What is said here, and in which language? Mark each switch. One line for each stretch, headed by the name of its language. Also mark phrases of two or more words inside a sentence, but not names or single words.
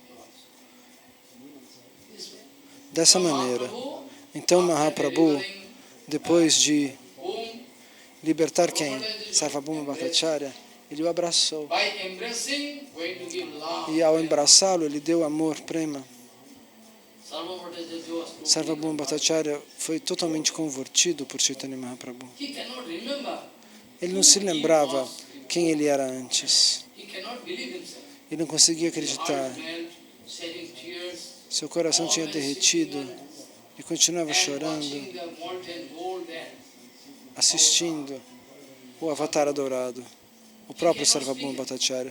Portuguese: Dessa maneira. Então Mahaprabhu, depois de libertar quem? Sarvabhauma Bhattacharya, ele o abraçou. E ao abraçá-lo, ele deu amor, prema. Sarvabhauma Bhattacharya foi totalmente convertido por Chaitanya Mahaprabhu. Ele não se lembrava quem ele era antes. Ele não conseguia acreditar. Seu coração tinha derretido e continuava chorando, assistindo o Avatar adorado, o próprio Sarvabhauma Bhattacharya.